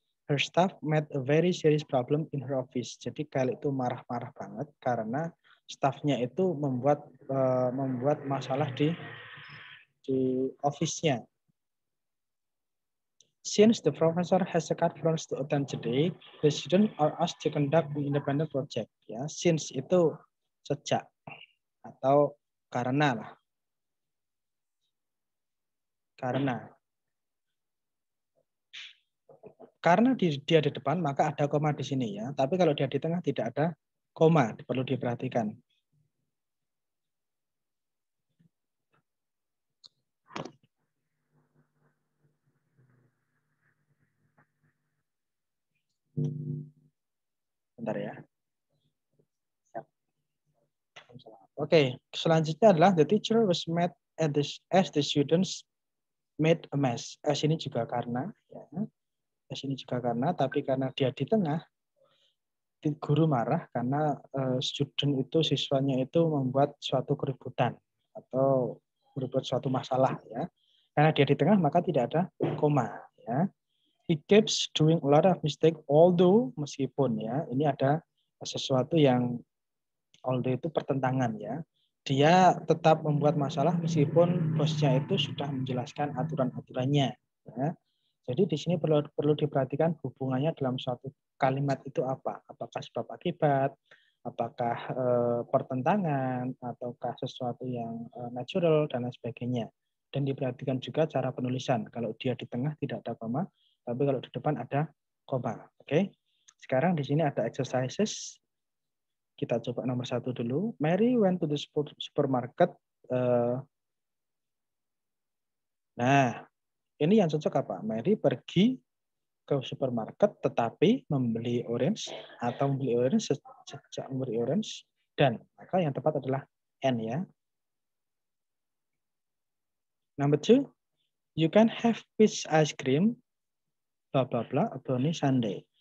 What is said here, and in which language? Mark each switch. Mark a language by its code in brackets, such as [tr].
[en] Her staff met a very serious problem in her office. [id] Jadi Kyle itu marah-marah banget karena staffnya itu membuat masalah di office-nya. [en] Since the professor has a carte blanche to attend today, the students are asked to conduct an independent project. [id] Ya, since itu sejak atau karena lah. Karena dia di depan, maka ada koma di sini ya. Tapi kalau dia di tengah tidak ada koma, perlu diperhatikan. Bentar ya. Oke, selanjutnya adalah [en] the teacher was mad as the students made a mess. [id] As ini juga karena, ya. As ini juga karena, tapi karena dia di tengah, guru marah karena student itu, siswanya itu membuat suatu keributan atau berbuat suatu masalah, ya. Karena dia di tengah, maka tidak ada koma, ya. [en] He keeps doing a lot of mistake, although, [id] meskipun, ya, ini ada sesuatu yang although itu pertentangan, ya. Dia tetap membuat masalah meskipun bosnya itu sudah menjelaskan aturan-aturannya, ya. Jadi di sini perlu diperhatikan hubungannya dalam suatu kalimat itu apa? Apakah sebab akibat, apakah pertentangan, ataukah sesuatu yang natural dan lain sebagainya. Dan diperhatikan juga cara penulisan. Kalau dia di tengah tidak ada koma, tapi kalau di depan ada koma. Oke. Sekarang di sini ada exercises. Kita coba nomor 1 dulu. [en] Mary went to the supermarket. [id] Nah, ini yang cocok apa? Mary pergi ke supermarket tetapi membeli orange atau membeli orange sejak membeli orange dan maka yang tepat adalah N, ya. [en] Number 2, you can have peach ice cream blah blah blah brownie sundae.